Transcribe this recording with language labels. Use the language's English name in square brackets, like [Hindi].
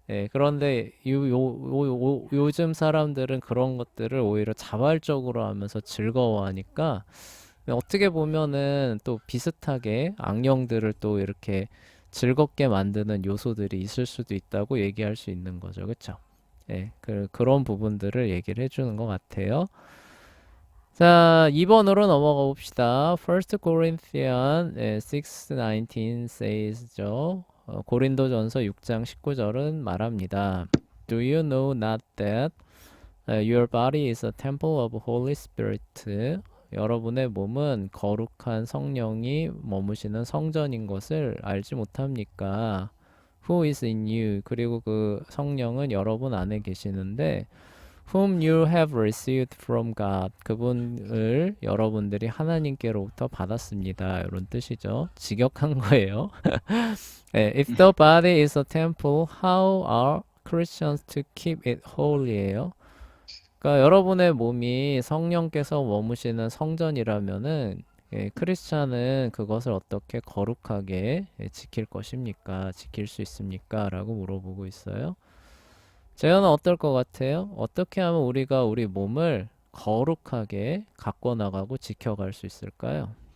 [Korean] 그런데 요즘 사람들은 그런 것들을 오히려 자발적으로 하면서 즐거워하니까 어떻게 보면은 또 비슷하게 악령들을 또 이렇게 즐겁게 만드는 요소들이 있을 수도 있다고 얘기할 수 있는 거죠. 그쵸? 그런 부분들을 얘기를 해주는 것 같아요. 자, 2번으로 넘어가 봅시다. [English] First Corinthians 6:19 says죠. [Korean] 고린도전서 6장 19절은 말합니다. [English] Do you know not that your body is a temple of Holy Spirit? [Korean] 여러분의 몸은 거룩한 성령이 머무시는 성전인 것을 알지 못합니까? [English] Who is in you? [Korean] 그리고 그 성령은 여러분 안에 계시는데 [English] whom you have received from God. [Korean] 그분을 여러분들이 하나님께로부터 받았습니다. 이런 뜻이죠. 직역한 거예요. [English] 네, if the body is a temple, how are Christians to keep it holy예요? [Korean] 그러니까 여러분의 몸이 성령께서 머무시는 성전이라면은 크리스찬은 그것을 어떻게 거룩하게 지킬 것입니까? 지킬 수 있습니까? 라고 물어보고 있어요. 재현은 어떨 것 같아요? 어떻게 하면 우리가 우리 몸을 거룩하게 가꿔 나가고 지켜갈 수 있을까요?